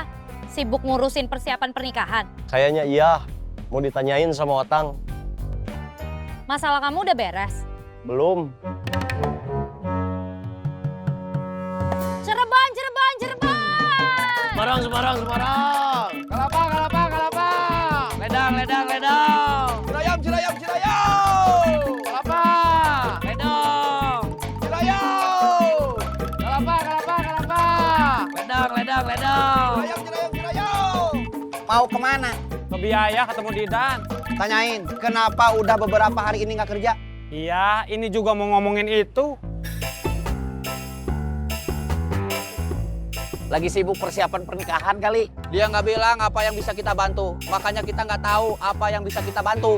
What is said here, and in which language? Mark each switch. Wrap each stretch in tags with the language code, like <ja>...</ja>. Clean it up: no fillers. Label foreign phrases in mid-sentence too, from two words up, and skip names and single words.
<id>Sibuk ngurusin persiapan pernikahan. Kayaknya iya. Mau ditanyain sama Otang. Masalah kamu udah beres? Belum. Cirebon, Cirebon, Cirebon! Semarang. Kelapa. Ledang. Cirayam. Kelapa. Ledang. Cirayam. Kelapa. Ledang. Cirayam. Mau kemana? Ke Biaya ketemu Didan. Tanyain, kenapa udah beberapa hari ini nggak kerja? Iya, ini juga mau ngomongin itu. Lagi sibuk persiapan pernikahan kali. Dia nggak bilang apa yang bisa kita bantu. Makanya kita nggak tahu apa yang bisa kita bantu.</id>